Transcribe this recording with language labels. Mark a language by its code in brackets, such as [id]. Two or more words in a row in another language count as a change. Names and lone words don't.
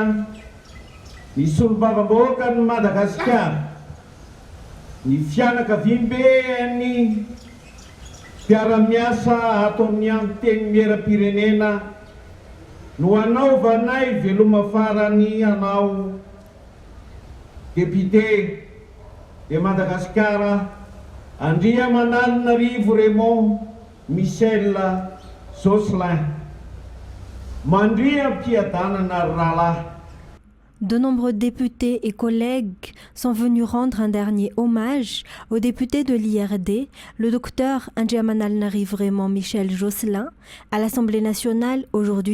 [mg] ny solombavambahoaka ny Madagasikara ny fianakaviam-be ny mpiara-miasa ato amin'ny any teny mera-pirenena no anaovanay veloma farany anao [fr] député de [mg] Madagasikara Ndjiamana Al-Narif Raymond Michel Josselin. [fr] De nombreux députés et collègues sont venus rendre un dernier hommage au député de l'IRD, le docteur Ndjiamana Al-Narif Raymond Michel Josselin, à l'Assemblée nationale aujourd'hui.